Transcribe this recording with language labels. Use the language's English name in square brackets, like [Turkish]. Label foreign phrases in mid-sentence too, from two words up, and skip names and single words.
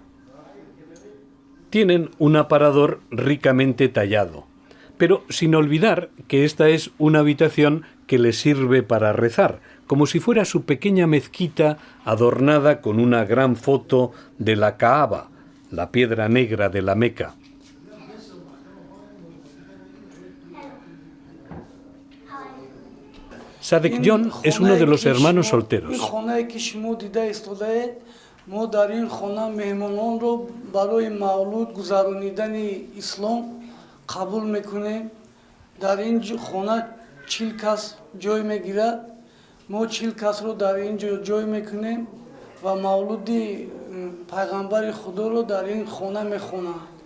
[Spanish] Tienen un aparador ricamente tallado, pero sin olvidar que esta es una habitación que les sirve para rezar, como si fuera su pequeña mezquita adornada con una gran foto de la Kaaba, la piedra negra de la Meca. Sadek John es uno de los hermanos solteros. [Persian] ما در این خانه مهمانان رو برای مولود گذرانیدن اسلام قبول میکنیم. در این خانه 40 کس جای میگیرد. ما 40 کس رو در اینجا جای میکنیم و مولود پیغمبر خدا رو در این خانه میخونن.